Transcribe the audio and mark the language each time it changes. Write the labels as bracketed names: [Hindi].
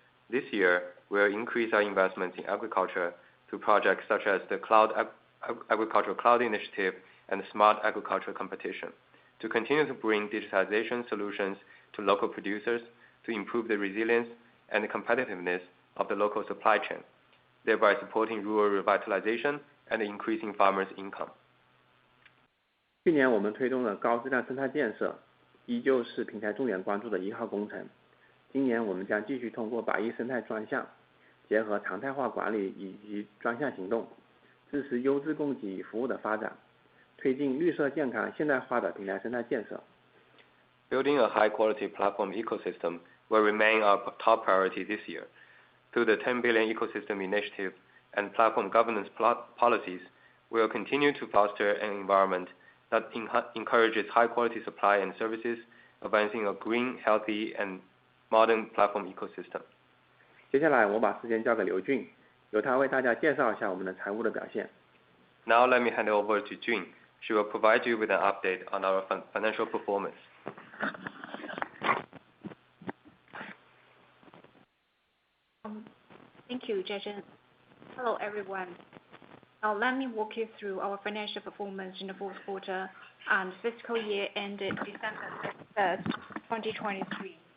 [English] This year, we will increase our investments in agriculture through projects such as the Agricultural Cloud Initiative and the Smart Agriculture Competition, to continue to bring digitization solutions to local producers to improve the resilience and the competitiveness of the local supply chain, thereby supporting rural revitalization and increasing farmers' income. [Chinese] 去年我们推动了高质量生态建设，依旧是平台重点关注的1号工程。今年我们将继续通过100亿生态专项，结合常态化管理以及专项行动，支持优质供给与服务的发展，推进绿色健康现代化的平台生态建设。 [English] Building a high-quality platform ecosystem will remain our top priority this year. Through the 10 billion ecosystem initiative and platform governance policies, we will continue to foster an environment that encourages high-quality supply and services advancing a green, healthy, and modern platform ecosystem. [Chinese] 接下来我把时间交给刘俊，由他为大家介绍一下我们的财务的表现。 [English] Now let me hand it over to Jun. She will provide you with an update on our financial performance. Thank you, Zhezhen. Hello, everyone. Now let me walk you through our financial performance in the fourth quarter and fiscal year ended December 31st, 2023.